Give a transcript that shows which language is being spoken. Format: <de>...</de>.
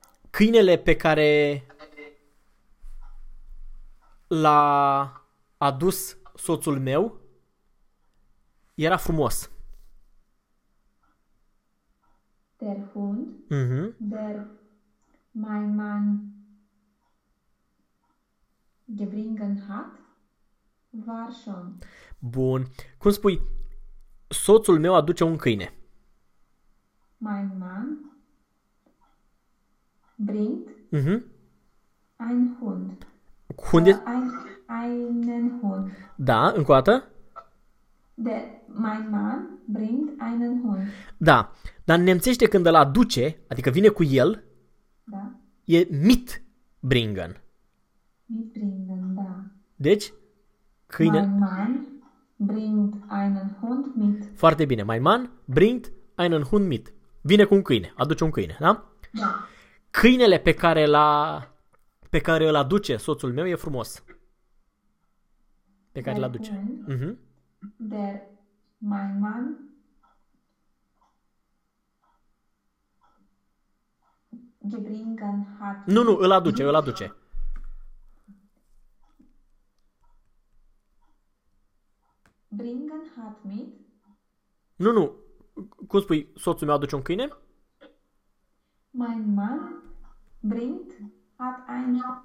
<ro>Câinele pe care l-a adus soțul meu era frumos.</ro> <de>Der Hund, der mein Mann gebringen hat, War schon.</de> <ro>Bun. Cum spui? Soțul meu aduce un câine.</ro> <de>Mein Mann bringt ein Hund. Hund ist... einen Hund.</de> <ro>Da, încă o dată.</ro> <de>Mein Mann bringt einen Hund.</de> <ro>Da. Dar nemțește când îl aduce, adică vine cu el, da. E mit bringen.</ro> <de>Mit bringen, da.</de> <ro>Deci, câine...</ro> <de>Mein Mann bringt einen Hund mit.</de> <ro>Foarte bine.</ro> <de>Mein Mann bringt einen Hund mit.</de> <ro>Vine cu un câine. Aduce un câine, da? Da. Câinele pe care l-a... pe care îl aduce soțul meu e frumos. Pe care îl aduce.</ro> <de>Hund, der mein Mann gebringen hat.</de> <ro>Nu, nu, îl aduce, îl aduce.</ro> <de>Bringen hat mit?</de> <ro>Nu, nu. Cum spui, soțul meu aduce un câine?</ro> <de>Mein Mann bringt hat ein.</de>